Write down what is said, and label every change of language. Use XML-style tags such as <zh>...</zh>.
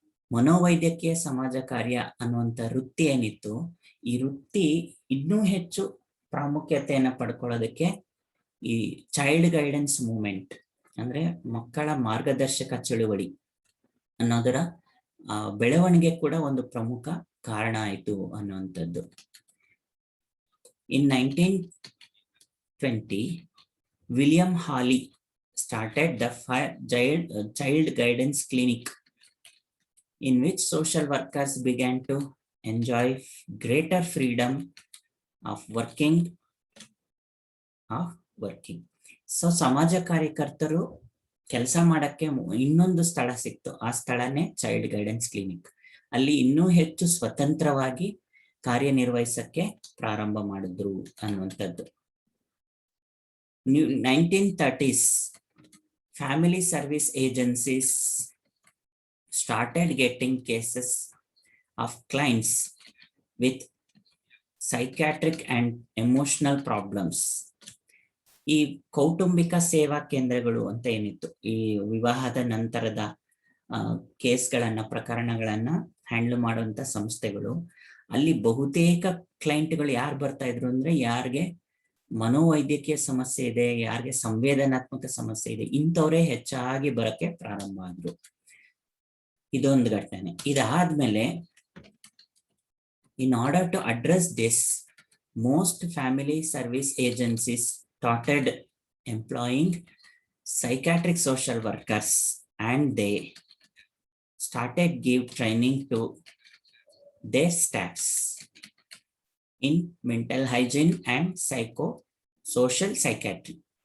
<kn>ಮನೋವೈದ್ಯಕೀಯ ಸಮಾಜ ಕಾರ್ಯ ಅನ್ನುವಂಥ ವೃತ್ತಿ ಏನಿತ್ತು, ಈ ವೃತ್ತಿ ಇನ್ನೂ ಹೆಚ್ಚು ಪ್ರಾಮುಖ್ಯತೆಯನ್ನು ಪಡ್ಕೊಳ್ಳೋದಕ್ಕೆ ಈ ಚೈಲ್ಡ್ ಗೈಡೆನ್ಸ್ ಮೂವ್ಮೆಂಟ್ ಅಂದ್ರೆ ಮಕ್ಕಳ ಮಾರ್ಗದರ್ಶಕ ಚಳುವಳಿ ಅನ್ನೋದರ ಬೆಳವಣಿಗೆ ಕೂಡ ಒಂದು ಪ್ರಮುಖ ಕಾರಣ ಆಯಿತು ಅನ್ನುವಂಥದ್ದು.</kn> <en>In 1920, William Hawley started the child guidance clinic, in which social workers began to enjoy greater freedom of working.</en> <kn>So ಸಮಾಜ ಕಾರ್ಯಕರ್ತರು ಕೆಲಸ ಮಾಡಕ್ಕೆ ಇನ್ನೊಂದು ಸ್ಥಳ ಸಿಕ್ತು, ಆ ಸ್ಥಳನೇ ಚೈಲ್ಡ್ ಗೈಡೆನ್ಸ್ ಕ್ಲಿನಿಕ್. ಅಲ್ಲಿ ಇನ್ನೂ ಹೆಚ್ಚು ಸ್ವತಂತ್ರವಾಗಿ ಕಾರ್ಯನಿರ್ವಹಿಸಕ್ಕೆ ಪ್ರಾರಂಭ ಮಾಡಿದ್ರು ಅನ್ನುವಂಥದ್ದು.</kn> <en>1930s, family service agencies started getting cases of clients with psychiatric and emotional problems.</en> <kn>ಈ ಕೌಟುಂಬಿಕ ಸೇವಾ ಕೇಂದ್ರಗಳು ಅಂತ ಏನಿತ್ತು, ಈ ವಿವಾಹದ ನಂತರದ ಕೇಸ್ಗಳನ್ನ ಪ್ರಕರಣಗಳನ್ನ ಹ್ಯಾಂಡಲ್ ಮಾಡುವಂತ ಸಂಸ್ಥೆಗಳು, ಅಲ್ಲಿ ಬಹುತೇಕ ಕ್ಲೈಂಟ್ಗಳು ಯಾರು ಬರ್ತಾ ಇದ್ರು ಅಂದ್ರೆ ಯಾರಿಗೆ ಮನೋವೈದ್ಯಕೀಯ ಸಮಸ್ಯೆ ಇದೆ, ಯಾರಿಗೆ ಸಂವೇದನಾತ್ಮಕ ಸಮಸ್ಯೆ ಇದೆ, ಇಂಥವರೇ ಹೆಚ್ಚಾಗಿ ಬರಕ್ಕೆ ಪ್ರಾರಂಭ ಆದ್ರು. ಇದೊಂದು ಘಟನೆ. ಇದಾದ್ಮೇಲೆ</kn> <en>in order to address this, most family service agencies started employing psychiatric social workers, and they started give training to their staffs in mental hygiene and social psychiatry.</en>